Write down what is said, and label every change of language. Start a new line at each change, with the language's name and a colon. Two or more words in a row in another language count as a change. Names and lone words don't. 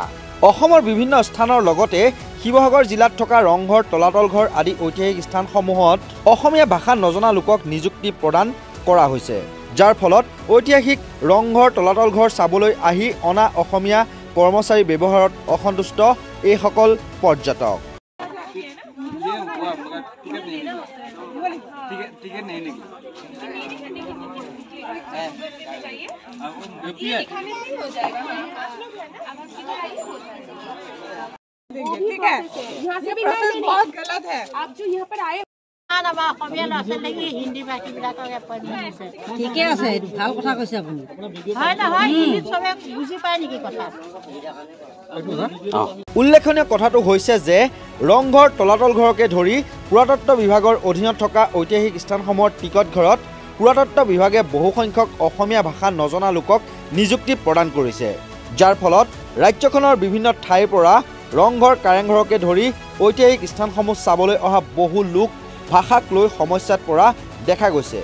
Assamese: অসমৰ বিভিন্ন স্থানৰ লগতে শিৱসাগৰ জিলাত থকা ৰংঘৰ তলাতল ঘৰ আদি ঐতিহাসিক স্থানসমূহত অসমীয়া ভাষা নজনা লোকক নিযুক্তি প্ৰদান কৰা হৈছে, যাৰ ফলত ঐতিহাসিক ৰংঘৰ তলাতল ঘৰ চাবলৈ আহি অনা অসমীয়া কৰ্মচাৰী ব্যৱহাৰত অসন্তুষ্ট এইসকল পৰ্যটক।
Hindi: ठीक है, ये प्रोसेस बहुत गलत है। आप जो यहाँ पर आए हिंदी भाषी
Assamese: ঠিকে আছে, এইটো ভাল কথা কৈছে আপুনি। হয় নহয়, হিন্দীত চবে বুজি পায় নেকি কথা? উল্লেখনীয় কথাটো হৈছে যে ৰংঘৰ তলাতল ঘৰকে ধৰি পুৰাতত্ব বিভাগৰ অধীনত থকা ঐতিহাসিক স্থানসমূহৰ টিকট ঘৰত পুৰাতত্ব বিভাগে বহুসংখ্যক অসমীয়া ভাষা নজনা লোকক নিযুক্তি প্ৰদান কৰিছে, যাৰ ফলত ৰাজ্যখনৰ বিভিন্ন ঠাইৰ পৰা ৰংঘৰ কাৰেংঘৰকে ধৰি ঐতিহাসিক স্থানসমূহ চাবলৈ অহা বহু লোক ভাষাক লৈ সমস্যাত পৰা দেখা গৈছে।